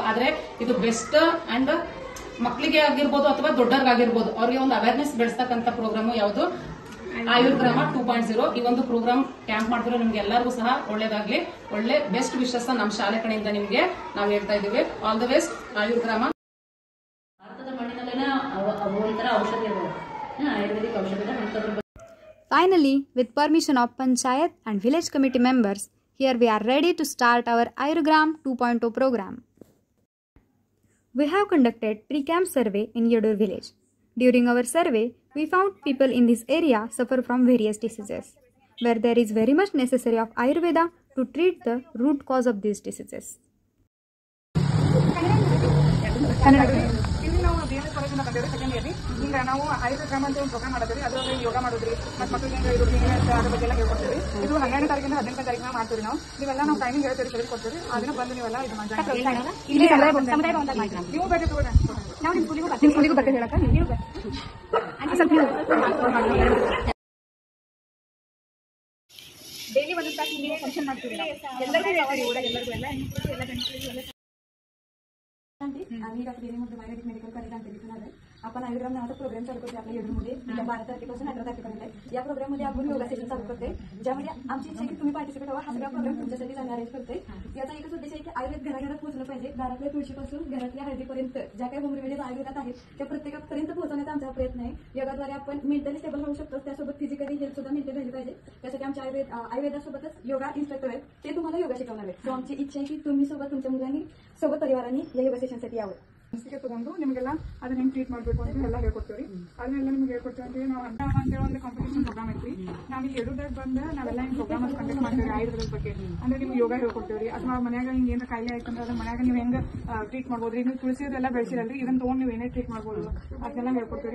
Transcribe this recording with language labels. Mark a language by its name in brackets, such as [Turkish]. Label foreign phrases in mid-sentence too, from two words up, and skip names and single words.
[Kannada] ಆದ್ರೆ ಇದು [English] best and [Kannada] ಮಕ್ಕಳಿಗೆ ಆಗಿರ್ಬೋದು ಅಥವಾ ದೊಡ್ಡವ್ರಿಗಾಗಿರ್ಬೋದು ಅವ್ರಿಗೆ ಒಂದು ಅವೇರ್ನೆಸ್ ಬೆಳೆಸ್ತಕ್ಕಂಥ ಪ್ರೋಗ್ರಾಮ್ ಯಾವುದು ಆಯುರ್ಗ್ರಾಮ 2.0. ಈ ಒಂದು [English] program camp [Kannada] ಮಾಡಿದ್ರೆ ನಿಮ್ಗೆ ಎಲ್ಲರಿಗೂ ಸಹ ಒಳ್ಳೇದಾಗ್ಲಿ. ಒಳ್ಳೆ [English] best wishes [Kannada] ನಮ್ಮ ಶಾಲೆ ಕಡೆಯಿಂದ ನಿಮ್ಗೆ ನಾವು ಹೇಳ್ತಾ ಇದೀವಿ. [English] All the best Ayurgram. [Kannada] ಭಾರತದ ಮಣ್ಣಿನಲ್ಲಿನ ಒಂಥರ ಔಷಧಿ ಆಯುರ್ವೇದಿಕ್ ಔಷಧಿ. [English] Finally, with permission of Panchayat and village committee members, here we are ready to start our Ayurgram 2.0 program. We have conducted pre-camp survey in Yadur village. During our survey, we found people in this area suffer from various diseases, where there is very much necessary of Ayurveda to treat the root cause of these diseases. [Kannada] ಇಲ್ಲಿ ನಾವು BMS ಕಾಲೇಜಿಂದ ಬಂದಿದ್ದೀವಿ [English] second yearಲಿ. [Kannada] ಈಗ ನಾವು ಆಯುರ್ಗ್ರಾಮ ಅಂತ ಒಂದು ಪ್ರೋಗ್ರಾಮ್ ಮಾಡಿದ್ವಿ. ಅದರಲ್ಲಿ ಯೋಗ ಮಾಡೋದ್ರಿ ಮತ್ತು ಮಕ್ಕಳಿಗೆ ಅದ್ರ ಬಗ್ಗೆ ಎಲ್ಲ ಹೇಳ್ಕೊಡ್ತೀವಿ. ಇದು 12ನೇ ತಾರೀಕಿಂದ 18ನೇ ತಾರೀಕಿನ ಮಾಡ್ತೀವಿ ನಾವು. ನೀವೆಲ್ಲ ನಾವು ಟೈಮಿಂಗ್ ಹೇಳ್ತೀವಿ, ತಿಳಿಕೊಡ್ತೀವಿ. ಅದನ್ನ ಬಂದು ನೀವೆಲ್ಲ ಇದು ಮಾಡಿ ನೀವು ಬರ್ರಿ ತಗೋಣ. ನಾವು ನಿಮ್ಮ ಸ್ಕೂಲಿಗೂ ಬರ್ತೀವಿ ಹೇಳಕ್ಕ. ನೀವು ಡೈಲಿ ಒಂದೊಂದು ತಾಸು ನೀವು ಫಂಕ್ಷನ್ ಮಾಡ್ತೀವಿ. ಎಲ್ಲರಿಗೂ ಹೇಳ್ತೀವಿ, ಊರಾಗ ಎಲ್ಲರಿಗೂ ಎಲ್ಲ [Marathi] आम्ही डॉक्टर एन एम मगदूम आयुर्वेदिक मेडिकल कॉलेज अंकलीतून आलोय. आपण आयुर्ग्राम नावाचा प्रोग्राम चालू करतोय आपल्या येडूरमध्ये 12 तारखेपासून 18 तारखेपर्यंत. या प्रोग्राममध्ये आपण [English] yoga session [Marathi] चालू करतोय, ज्यामध्ये आमची इच्छा आहे की तुम्ही पार्टिसिपेट व्हा. हा सगळा प्रोग्राम तुमच्यासाठी आम्ही अरेंज करतोय. याचा एकच उद्देश आहे की आयुर्वेद घराघरात पोहोचलं पाहिजे. दारातल्या तुळशीपासून घरातल्या हळदीपर्यंत ज्या काही [English] home remedies [Marathi] आयुर्वेदात आहेत त्या प्रत्येकापर्यंत पोहोचवण्याचा आमचा प्रयत्न आहे. योगाद्वारे आपण [English] mentally stable [Marathi] राहू शकतो, त्यासोबत [English] physically health [Marathi] सुद्धा मेंटेन राहिली पाहिजे. त्यासाठी आमच्या आयुर्वेदासोबतच [English] yoga instructor [Marathi] आहेत, ते तुम्हाला योगा शिकवणार आहेत. सो आमची इच्छा आहे की तुम्ही सोबत तुमच्या मुलांनी सोबत परिवारांनी या [English] yoga sessionसाठी [Marathi] यावं. [Kannada] ಲಸಿಕೆ ತಗೊಂಡು ನಿಮಗೆಲ್ಲ ಅದನ್ನ ಹೆಂಗೆ ಟ್ರೀಟ್ ಮಾಡಬೇಕು ಅಂತ ಎಲ್ಲ ಹೇಳ್ಕೊಡ್ತೀವಿ. ಅದನ್ನೆಲ್ಲ ನಿಮ್ಗೆ ಹೇಳ್ಕೊಡ್ತೀವಿ ಅಂತ ನಾವು ಅಂತೇಳಿ ಒಂದು [English] competition program [Kannada] ಐತ್ರಿ. ನಾವು ಈಗ ಎಡುದಾಗ ಬಂದು ನಾವೆಲ್ಲ ಹಿಂಗೆ [English] program conduct [Kannada] ಮಾಡ್ತೀವಿ ಆಯುರ್ವೇದದ ಬಗ್ಗೆ. ಅಂದ್ರೆ ನಿಮ್ಗೆ ಯೋಗ ಹೇಳ್ಕೊಡ್ತೀವಿ, ಅಥವಾ ಮನ್ಯಾಗ ಹಿಂಗೆ ಏನಾರ ಕಾಯಿಲೆ ಆಯ್ತಂದ್ರೆ ಅದನ್ನ ಮನ್ಯಾಗ ನೀವು ಹೆಂಗೆ ಟ್ರೀಟ್ ಮಾಡ್ಬೋದ್ರಿ. ನೀವು ತುಳಸಿದೆಲ್ಲ ಬೆಳೆಸಿರಲ್ರಿ, ಇದನ್ನ ತಗೊಂಡು ನೀವು ಏನೇ ಟ್ರೀಟ್ ಮಾಡ್ಬೋದು ಅದನ್ನೆಲ್ಲ ಹೇಳ್ಕೊಡ್ತೀವಿ.